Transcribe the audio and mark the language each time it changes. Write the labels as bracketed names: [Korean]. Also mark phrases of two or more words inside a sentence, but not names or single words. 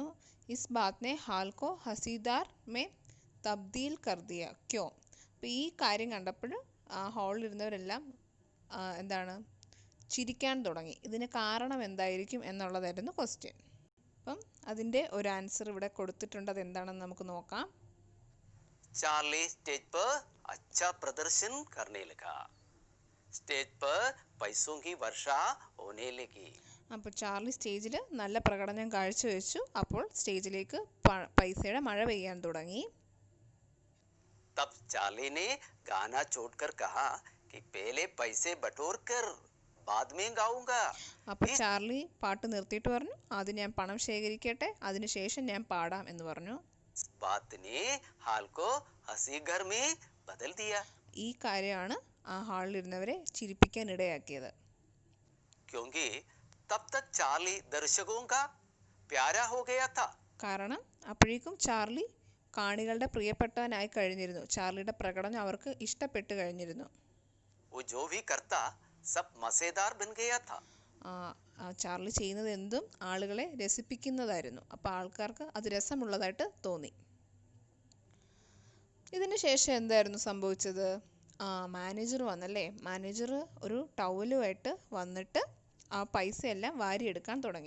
[Hindi] इस बातने हालको हसीदार में तब्दील कर दिया क्यों. [Malayalam] അപ്പോൾ ഈ കാര്യം കണ്ടപ്പോൾ ആ ഹാളിലിരുന്നവരെല്ലാം എന്താണ് ചിരിക്കാൻ തുടങ്ങി. ഇതിന് കാരണം എന്തായിരിക്കും എന്നുള്ളതായിരുന്നു ക്വസ്റ്റ്യൻ. അപ്പം അതിൻ്റെ ഒരു ആൻസർ ഇവിടെ കൊടുത്തിട്ടുണ്ട്. അത് എന്താണെന്ന് നമുക്ക് നോക്കാം. [Hindi] चार्ली स्टेज पर अच्छा प्रदर्शन करने लगा. स्टेज पर पैसों की वर्षा होने लगी. [Malayalam] അപ്പോൾ ചാർലി സ്റ്റേജിൽ നല്ല പ്രകടനം കാഴ്ചവെച്ചു. അപ്പോൾ സ്റ്റേജിലേക്ക് പൈസയുടെ മഴ പെയ്യാൻ തുടങ്ങി. [Hindi] तब चार्ली ने गाना छोड़कर कहा कि पहले पैसे बटोर कर बाद में गाऊंगा. [Malayalam] അപ്പോൾ ചാർലി പാട്ട് നിർത്തിയിട്ട് പറഞ്ഞു, ആദ്യം ഞാൻ പണം ശേഖരിക്കട്ടെ, അതിനുശേഷം ഞാൻ പാടാം എന്ന് പറഞ്ഞു. [Hindi] बात ने हाल को हंसी घर में बदल दिया. [Malayalam] ഈ കാര്യമാണ് ആ ഹാളിലിരുന്നവരെ ചിരിപ്പിക്കാൻ ഇടയാക്കിയത്. [Hindi] क्योंकि तब तक चार्ली दर्शकों का प्यारा हो गया था. [Malayalam] കാരണം അപ്പോഴേക്കും ചാർലി കാണികളുടെ പ്രിയപ്പെട്ടവനായി കഴിഞ്ഞിരുന്നു. ചാർലിയുടെ പ്രകടനം അവർക്ക് ഇഷ്ടപ്പെട്ടു കഴിഞ്ഞിരുന്നു. [Hindi] वो जो भी करता सब मजेदार बन गया था. [Malayalam] ചാർലി ചെയ്യുന്നത് എന്തും ആളുകളെ രസിപ്പിക്കുന്നതായിരുന്നു. അപ്പോൾ ആൾക്കാർക്ക് അത് രസമുള്ളതായിട്ട് തോന്നി. ഇതിന് ശേഷം എന്തായിരുന്നു സംഭവിച്ചത്? മാനേജർ വന്നല്ലേ. മാനേജർ ഒരു ടവലുമായിട്ട് വന്നിട്ട് ആ പൈസയെല്ലാം വാരിയെടുക്കാൻ തുടങ്ങി.